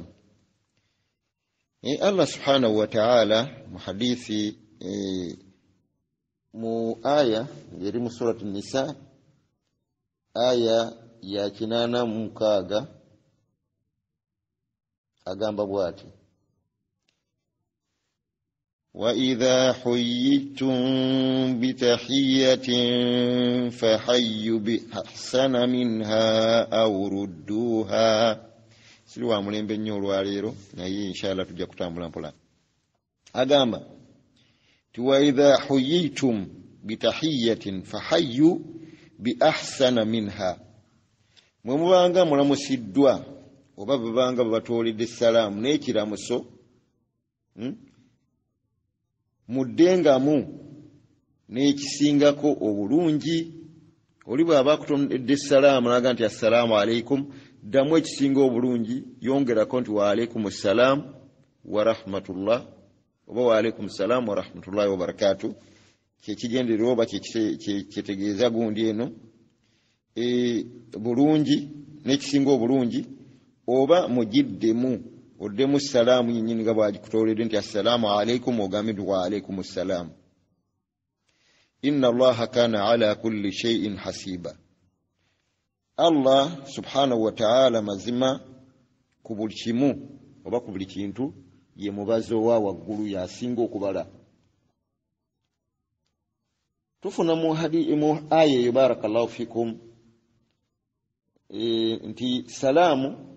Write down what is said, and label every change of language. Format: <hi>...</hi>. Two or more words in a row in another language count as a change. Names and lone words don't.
<lg>Allah</lg> <ar>سبحانه وتعالى</ar> <lg>mu hadithi mu aya ngeri mu surati Nisa aya ya 86 agamba bw'ati</lg> <ar>وإذا حييتم بتحية فحيوا بأحسن منها أو ردوها</ar> <lg>siliwa mulembe nnyo olwaleero naye inshallah tujja kutambula mpola agamba</lg> <ar>وإذا حييتم بتحية فحيوا بأحسن منها</ar> <lg>mwe mubanga mulamusiddwa oba babanga babatooledde salaamu n'ekiramuso muddengamu n'ekisingako obulungi oli bw'aba akutondedde salaamu naga nti</lg> <ar>السلام عليكم</ar> <lg>ddamu ekisinga obulungi yongerako nti</lg> <ar>وعليكم السلام ورحمة الله</ar> <lg>oba</lg> <ar>وعليكم السلام ورحمة الله وبركاته</ar> <lg>kyekigendererwa oba kyetegeeza gundi eno bulungi n'ekisinga obulungi oba mugiddemu oddemu salaamu yennyini nga bw'agikutooledde nti assalaamu alaikum ogambe nti</lg> <ar>وعليكم السلام إن الله كان على كل شيء حسيبا الله سبحانه وتعالى</ar> <lg>mazima ku buli kimu oba ku buli kintu ye mubazi owa waggulu yasinga okubala tufuna mu aya eyo</lg> <ar>بارك الله فيكم</ar> <lg>nti salaamu</lg>